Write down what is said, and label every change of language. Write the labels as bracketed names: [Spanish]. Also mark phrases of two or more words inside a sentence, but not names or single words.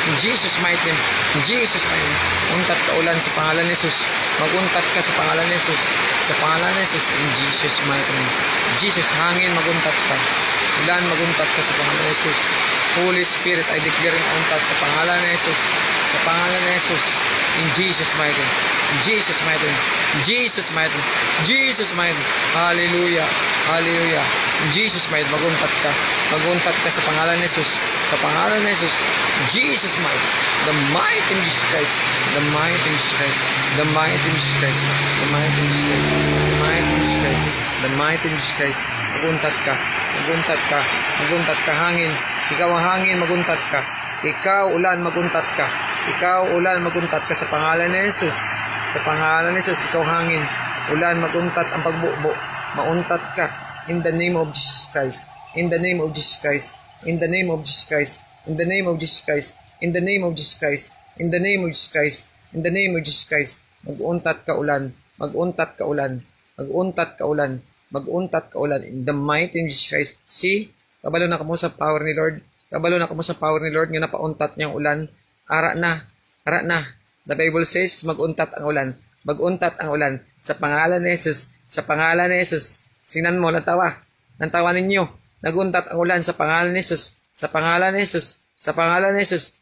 [English] Jesus mighty name. In Jesus mighty name. [Hiligaynon] Untat ka ulan sa pangalan ni Jesus. Maguntat ka sa pangalan ni Jesus. Sa pangalan ni Jesus. [English] In Jesus mighty name. [Hiligaynon] Jesus, hangin, maguntat ka. Ulan, maguntat ka sa pangalan ni Jesus. [English] Holy Spirit, I declare [Hiligaynon] na untat sa pangalan ni Jesus. Sa pangalan ni Jesus. [English] In Jesus mighty name. In Jesus mighty name. In Jesus mighty name. Jesus mighty name. Hallelujah. Hallelujah. In Jesus mighty name. [Hiligaynon] Maguntat ka. Maguntat ka sa pangalan ni Jesus. Sa pangalan ni Jesus. Jesus mighty. [English] The mighty in Jesus Christ. The mighty in Jesus Christ. The mighty in Jesus Christ. The mighty in Jesus Christ. The mighty in Jesus Christ. The mighty in Jesus Christ. [Hiligaynon] Maguntat ka. Maguntat ka. Maguntat ka. Hangin. Ikaw ang hangin. Maguntat ka. Ikaw ulan. Maguntat ka. Ikaw ulan. Maguntat ka sa pangalan ni Jesus. Sa pangalan ni Jesus. Ikaw hangin. Ulan. Maguntat ang pagbubo. Mauntat ka. [English] In the name of Jesus Christ. In the name of Jesus Christ. In the name of Jesus Christ. In the name of Jesus Christ. In the name of Jesus Christ. In the name of Jesus Christ. In the name of Jesus Christ. [Hiligaynon] Mag-untat ka ulan. Mag-untat ka ulan. Mag-untat ka ulan. Mag-untat ka ulan. [English] In the mighty name of Jesus Christ. See? [Hiligaynon] Kabalo na kamo sa power ni Lord. Kabalo na kamo sa power ni Lord nga napauntat niyang ulan. Ara na. Ara na. [English] The Bible says, [Hiligaynon] mag-untat ang ulan. Mag-untat ang ulan. Sa pangalan ni Jesus. Sa pangalan ni Jesus. Sinan mo, natawa. Nantawa ninyo. Naguntat ang ulan sa pangalan ni Jesus. Sa pangalan ni Jesus. Sa pangalan ni Jesus.